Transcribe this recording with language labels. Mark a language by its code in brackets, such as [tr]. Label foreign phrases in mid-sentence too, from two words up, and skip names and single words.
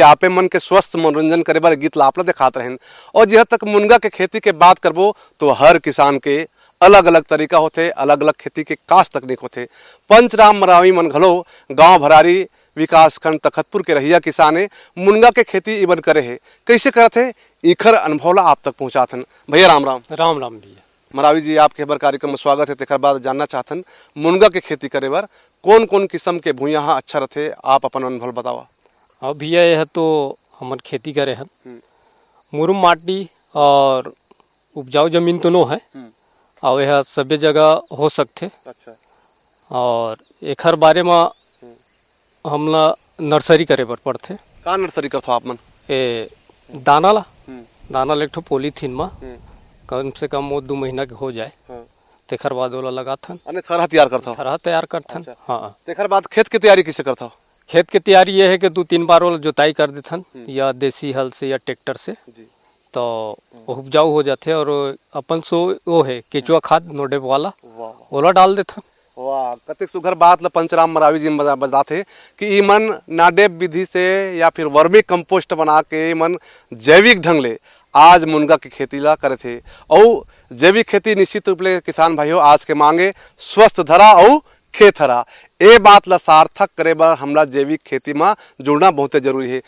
[hne] आपे मन के स्वस्थ मनोरंजन करे बार गीत लापला दिखात रहें। और जहाँ तक मुनगा के खेती के बात करबो तो हर किसान के अलग अलग तरीका होते, अलग अलग खेती के कास तकनीक होते। पंचराम मरावी मन घलो गाँव भरारी विकासखंड तखतपुर के रहिया किसाने मुनगा के खेती इबन करे है। कैसे करते इखर अनुभव आप तक पहुँचाथन। भैया राम राम। राम राम भैया। मरावी जी आपके बार कार्यक्रम में स्वागत है। तेकर बाद जानना चाहतन मुनगा के खेती करे बार कौन कौन किस्म के भूया हाँ अच्छा रहते, आप अपन अनुभव बतावा। अब भैया यह तो हमन खेती करे हैं मुरुम माटी और उपजाऊ जमीन तो नो है और यह सभी जगह हो सकते। अच्छा। और एकर बारे में हमला नर्सरी करे बर पड़ते। का नर्सरी करथो आप मन? ए दाना ला एक ठो पॉलीथीन में कम से कम वो 2 महीना के हो जाए तेखर बाद ओला लगाथन। अने थरहा तैयार करथो? थरहा तैयार करथन। हाँ। तेखर बाद खेत की तैयारी कैसे करथो? खेत की तैयारी ये है कि 2-3 बार ओला जुताई कर देथन या देसी हल से या ट्रैक्टर से तो उपजाऊ हो जाते। और अपन सो वो है केचुआ खाद नोडेब वाला ओला डाल देथन। वाह कतिक सुघर बात ल पंचराम मरावी जी बताते कि ई मन नाडेब विधि से या फिर [en] vermi compost [hne] बना के मन जैविक ढंग ले आज मुनगा की खेती ला करे थे। और जैविक खेती निश्चित रूप ले किसान भाइयों आज के मांगे स्वस्थ धरा और खेत हरा। ए बात ला सार्थक करे बार हमला जैविक खेती में जुड़ना बहुत जरूरी है।